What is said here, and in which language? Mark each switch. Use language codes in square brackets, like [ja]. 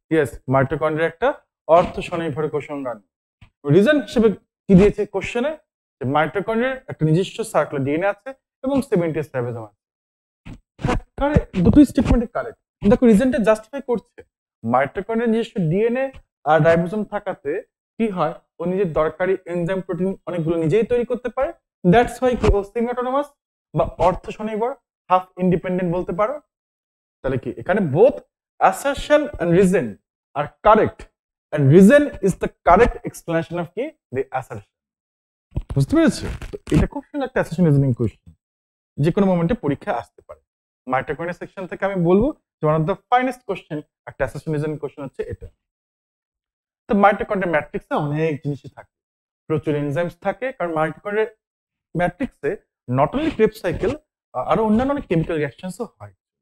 [bn] Yes, mitochondria একটা অর্থ স্বনির্ভর কোষ অঙ্গাণু। রিজন হিসেবে কি দিয়েছে কোশ্চেনে, যে মাইটোকন্ড্রিয়ার একটা নিজস্ব সার্কুলার ডিএনএ আছে এবং 70S রাইবোসোম আছে। দুটোই স্টেটমেন্টে কারেক্ট। দেখো রিজনটা জাস্টিফাই করছে, মাইটোকন্ড্রিয়ার নিজস্ব ডিএনএ আর রাইবোসোম থাকাতে কি হয়, ও নিজের দরকারি এনজাইম প্রোটিন অনেকগুলো নিজেই তৈরি করতে পারে। দ্যাটস ওয়াই কি ও সেমি অটোনমাস বা অর্থ স্বনির্ভর, হাফ ইন্ডিপেন্ডেন্ট বলতে পারো। তাহলে কি এখানে [en] Both assertion and reason are correct and reason is the correct explanation of কি the assertion। [bn] বুঝতে পেরেছো? তো এটা খুব সুন্দর একটা assertion reasoning কোশ্চেন, যে কোনো মোমেন্টে পরীক্ষায় আসতে পারে। মাইটোকন্ড্রিয়া সেকশন থেকে আমি বলবো যে one of the finest question একটা assertion reasoning কোশ্চেন হচ্ছে এটা। তো মাইটোকন্ড্রিয়া ম্যাট্রিক্সে অনেক জিনিসই থাকে, প্রচুর এনজাইমস থাকে, কারণ মাইটোকন্ড্রিয়া ম্যাট্রিক্সে নট অনলি ক্রেবস সাইকেল, আরো অন্যান্য অনেক কেমিক্যাল রিঅ্যাকশনসও হয়।